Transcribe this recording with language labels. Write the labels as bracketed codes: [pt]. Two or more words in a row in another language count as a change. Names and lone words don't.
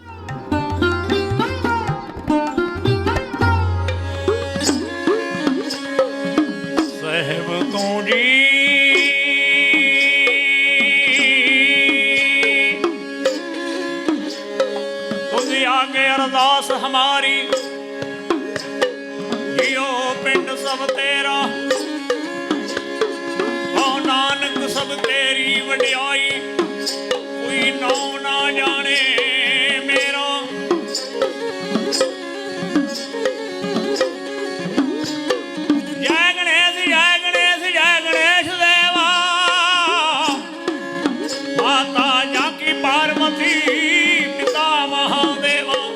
[pa] ਸਹਬਤੋਂ ਜੀ ਤੁਝੇ ਆਗੇ ਅਰਦਾਸ ਹਮਾਰੀ, ਜੀਓ ਪਿੰਡ ਸਬ ਤੇਰਾ, ਓ ਨਾਨਕ ਸਬ ਤੇਰੀ ਵਡਿਆਈ, ਕੋਈ ਨਾਮ ਨਾ ਜਾਣੇ ਮੇਰਾ। [hi] जय गणेश जय गणेश जय गणेश देवा, माता जाकी पार्वती पिता महादेवा।